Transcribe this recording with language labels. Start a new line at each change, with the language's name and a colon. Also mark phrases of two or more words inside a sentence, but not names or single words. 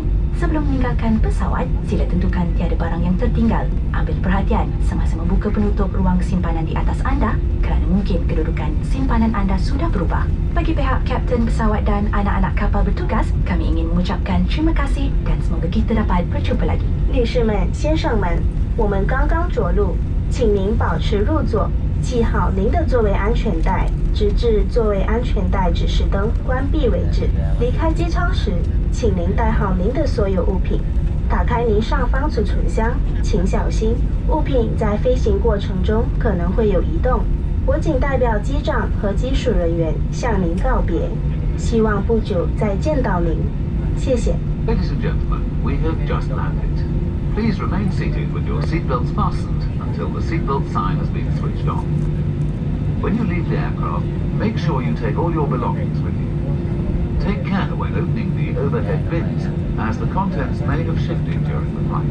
Malay: Sebelum meninggalkan pesawat, sila tentukan tiada barang yang tertinggal. Ambil perhatian semasa membuka penutup ruang simpanan di atas anda kerana mungkin kedudukan simpanan anda sudah berubah. Bagi pihak kapten pesawat dan anak-anak kapal bertugas, kami ingin mengucapkan terima kasih dan semoga kita dapat berjumpa lagi.
Chinese: 女士们、先生们，我们刚刚着陆，请您保持入座，系好您的座位安全带，直至座位安全带指示灯关闭为止。离开机舱时，请您带好您的所有物品。打开您上方储存箱，请小心，物品在飞行过程中可能会有移动。我谨代表机长和机属人员向您告别，希望不久再见到您。谢谢。
English: Ladies and gentlemen, we have just landed. Please remain seated with your seatbelts fastened until the seatbelt sign has been switched on. When you leave the aircraft, make sure you take all your belongings with you. Take care when opening the overhead bins, as the contents may have shifted during the flight.